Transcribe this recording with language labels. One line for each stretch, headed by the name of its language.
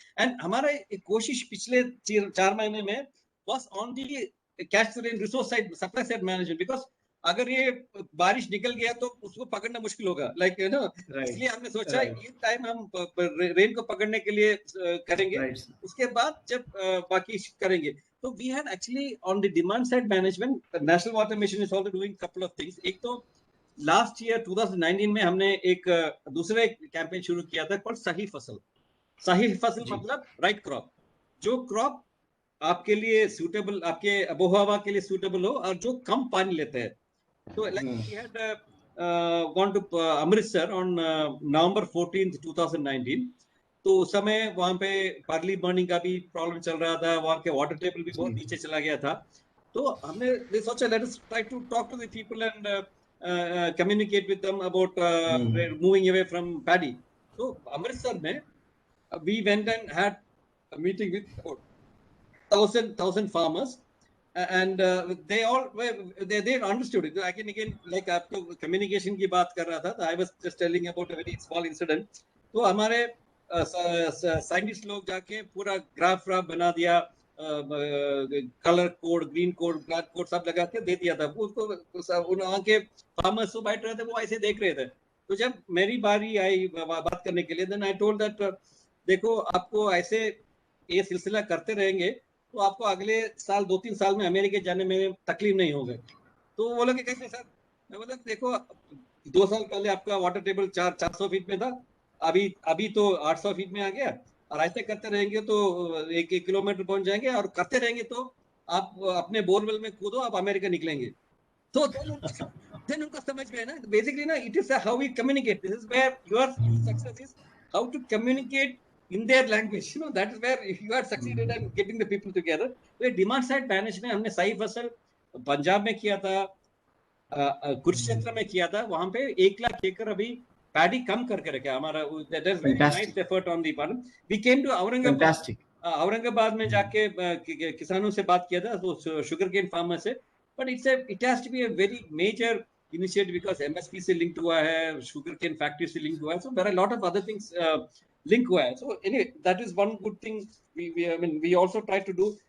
Hindi: And हमारा कोशिश पिछले 4 महीने में
English: was on the catch the rain resource side, supply side management,
Hindi: because अगर ये बारिश निकल गया तो उसको पकड़ना मुश्किल होगा,
English: like you know,
Hindi: इसलिए हमने सोचा ये टाइम हम रेन को पकड़ने के लिए करेंगे, उसके बाद जब बाकी करेंगे.
English: तो we had actually on the demand side management, National Water Mission is also doing couple of things.
Hindi: एक तो लास्ट ईयर 2019 में हमने एक दूसरे कैंपेन शुरू किया था कॉल्ड सही फसल. सही फसल मतलब राइट क्रॉप, जो क्रॉप आपके लिए सूटेबल, आपके आबोहवा के लिए सूटेबल हो और जो कम पानी लेते हैं.
English: तो like we had gone to Amritsar on November 14th 2019.
Hindi: तो उस समय वहां पे पर्ली बर्निंग का भी प्रॉब्लम चल रहा था, वहां के वाटर टेबल भी बहुत नीचे चला गया था. तो हमने सोचा
English: Let us try to talk to the people and communicate with them about moving away from paddy. So Amritsar mein we went and had a meeting with about 1,000 farmers, and they all they understood it. Again like
Hindi: आपको communication की बात कर रहा था,
English: I was just telling about a very small incident.
Hindi: तो हमारे scientist लोग जाके पूरा ग्राफ बना दिया, colour code, green code, black code सब लगा के दे दिया था उसको. वहाँ के फार्मर्स जो बैठ रहे थे वो ऐसे देख रहे थे. तो जब मेरी बारी आई बात करने के लिए,
English: then I told that
Hindi: देखो आपको ऐसे ये सिलसिला करते रहेंगे तो आपको अगले साल 2-3 साल में अमेरिका जाने में तकलीफ नहीं होगी. तो वो लोग कैसे सर, मैं बोला देखो 2 साल पहले आपका वाटर टेबल 400 फीट में था, अभी तो 800 फीट में आ गया, और ऐसे करते रहेंगे तो 1 किलोमीटर पहुंच जाएंगे, और करते रहेंगे तो आप अपने बोरवेल में कूदो, आप अमेरिका निकलेंगे. तो then उनको समझ में है ना, बेसिकली ना
English: It is how we communicate. This is where your success is, how to communicate in their language, you know, that is where you are succeeded in getting the people together.
Hindi: तो demand side management हमने सही फसल पंजाब में किया था, कुरुक्षेत्र में किया था, वहां पे 1 लाख एकड़ अभी पैडी कम करके रखा हमारा.
English: that is very nice effort on the part. We came to
Hindi: Aurangabad, Aurangabad में जाके किसानों से बात किया था, तो शुगर केन फार्मर से.
English: but it has to be a very major initiative because MSP
Hindi: से लिंक्ड हुआ है,
English: Sugar cane factory से linked हुआ है, so there are a lot of other things link हुआ है. So anyway, that is one good thing we also try to do.